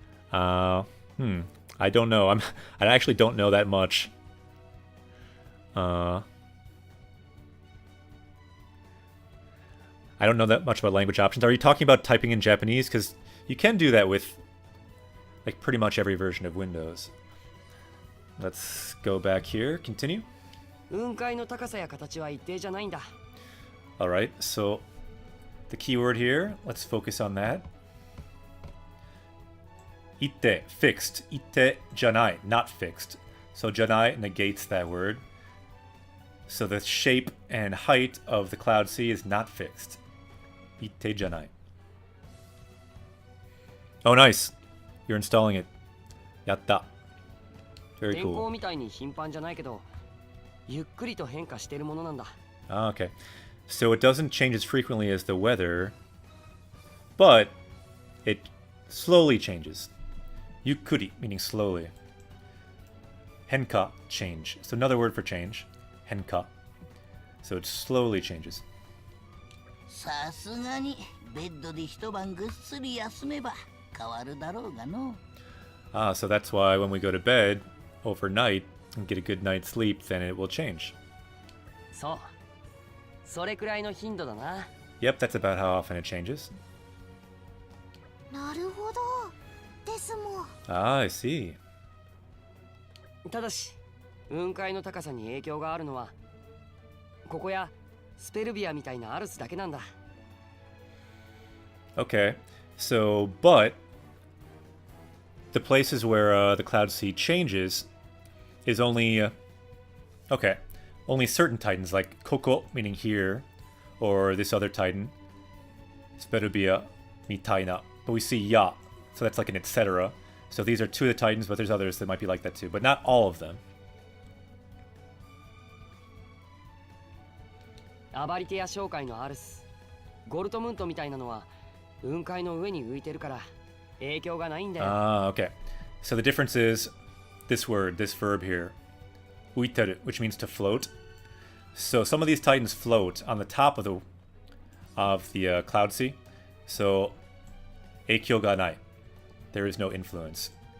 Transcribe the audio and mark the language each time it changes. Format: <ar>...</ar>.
<en>I don't know. I actually don't know that much. I don't know that much about language options. Are you talking about typing in Japanese? Because you can do that with like pretty much every version of Windows. Let's go back here. Continue.</en> <ja>雲海の高さや形は一定じゃないんだ。</ja> <en>Alright, so the keyword here, let's focus on that. Ite, fixed.</en> <ja>Ite janai,</ja> <en>not fixed. So janai negates that word. So the shape and height of the cloud sea is not fixed.</en> <ja>Ite janai.</ja> <en>Oh, nice. You're installing it. Yatta. Very</en> <ja>天候</ja> <en>cool.</en> <ja>みたいに頻繁じゃないけどゆっくりと変化しているものなんだ。</ja> <en>Ah, okay. So it doesn't change as frequently as the weather, but it slowly changes. Yukuri, meaning slowly. Henka, change. So another word for change. Henka. So it slowly changes.</en> <ja>さすがにベッドで一晩ぐっすり休めば変わるだろうがの。</ja> <en>Ah, so that's why when we go to bed overnight and get a good night's sleep, then it will change.</en> <ja>そう。それくらいの頻度だな。</ja> <en>Yep, that's about how often it changes.</en> <ja>なるほどですもん。</ja> <en>Ah, I see.</en> <ja>ただし雲海の高さに影響があるのはここやスペルビアみたいなアルスだけなんだ。</ja> <en>Okay, so, but the places where the cloud sea changes is only, okay, only certain titans, like Koko, meaning here, or this other titan, Sperubia, mitaina. But we see Ya, so that's like an etc. So these are two of the titans, but there's others that might be like that too, but not all of them.</en> <ja>アバリテや商会のアルス、ゴルトムントみたいなのは雲海の上に浮いてるから影響がないんだよ。</ja> <en>Ah, okay. So the difference is this word, this verb here, uiteru, which means to float. So some of these titans float on the top of the cloud sea. So</en> <ja>eikyo ga nai.</ja> <en>There is no influence.</en>